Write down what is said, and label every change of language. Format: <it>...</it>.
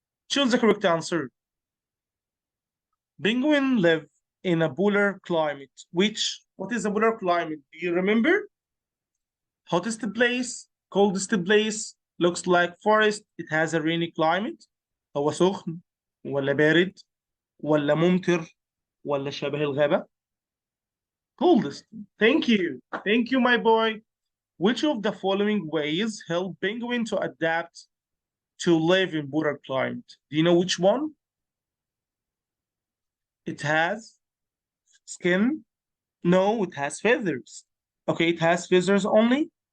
<en>Choose the correct answer. Penguin live in a polar climate. What is a polar climate? Do you remember? Hottest place, coldest place, looks like forest. It has a rainy climate.</en> <ar>هو سخن ولا بارد ولا ممطر ولا شبه الغابة؟ Coldest.</ar> <en>Thank you. Thank you, my boy. Which of the following ways help penguin to adapt to live in polar climate? Do you know which one? It has skin. No, it has feathers. Okay, it has feathers only.</en>